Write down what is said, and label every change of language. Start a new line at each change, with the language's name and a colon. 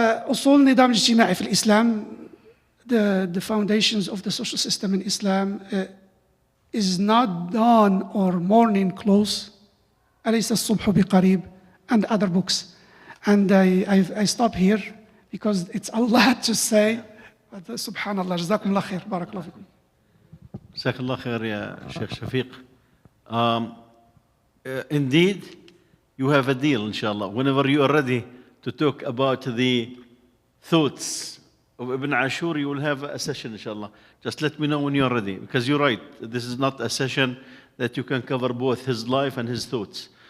Arabic: أصول النظام الاجتماعي في الإسلام,
English: the foundations of the social system in Islam is not dawn or morning close.
Arabic: أليس الصبح بقريب,
English: and other books. And I stop here because it's a lot to say.
Arabic: But subhanallah, جزاكم الله خير, بارك الله فيكم. جزاك الله خير يا شيخ شفيق.
English: Indeed, you have a deal, inshallah. Whenever you are ready to talk about the thoughts of Ibn Ashur, you will have a session, inshallah. Just let me know when you are ready, because you're right. This is not a session that you can cover both his life and his thoughts.